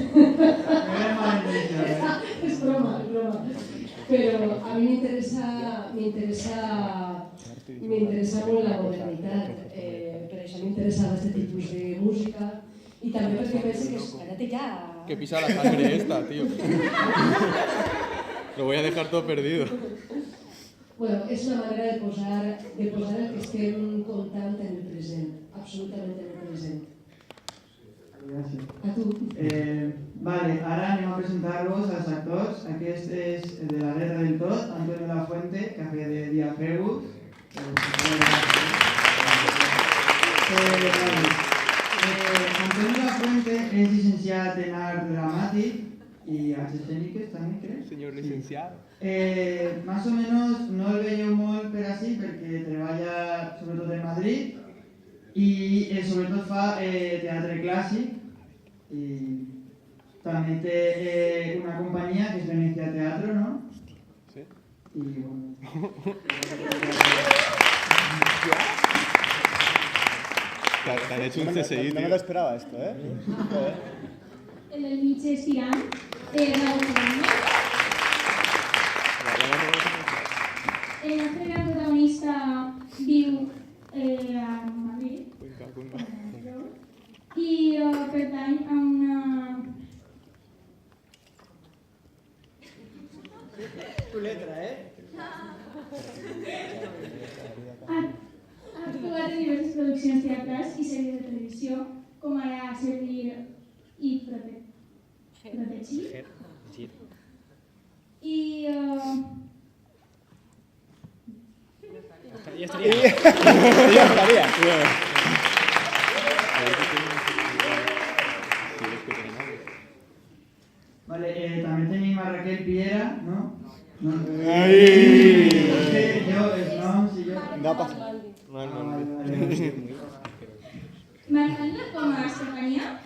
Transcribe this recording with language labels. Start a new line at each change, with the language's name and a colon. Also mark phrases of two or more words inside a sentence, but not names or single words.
Catalan: És broma, però a mi m'interessa molt la modernitat, per això m'interessava aquest tipus de música i també perquè penso que
Spanish: espérate ya. Que pisa la sangre esta, tío. Lo voy a dejar todo perdido.
Catalan: Bueno, és una manera de posar el que estem contant en el present, absolutament en el present. Gràcies. A tu. Vale, ara anem a presentar-vos als actors. Aquest és el de La Guerra del Tot, Antonio Lafuente, que feia de Diafebus. Antonio Lafuente és llicenciat en art dramàtic y arts escèniques també, crec.
Spanish: Señor licenciado. Más o menos
Catalan: no el veieu molt per així perquè treballa sobretot en Madrid i sobretot fa teatre clàssic i també té una companyia que és Venecia Teatro, ¿no?
Spanish: Sí. Y bueno. Te han hecho un CSI, tío. No me lo esperaba esto, ¿eh?
Catalan: El del mig és Tirant, Raúl Fernández. El nostre gran protagonista viu a Madrid i pertany a una...
Spanish: Tu letra,
Catalan: Ha actuat en diverses produccions teatrals i sèries de televisió, com ara Servir i Protegir. I...
Spanish: Ya estaría.
Catalan: Vale, també tenim a Raquel Piera, no? No. Ai! No passa. Marcant-la com a Estefania.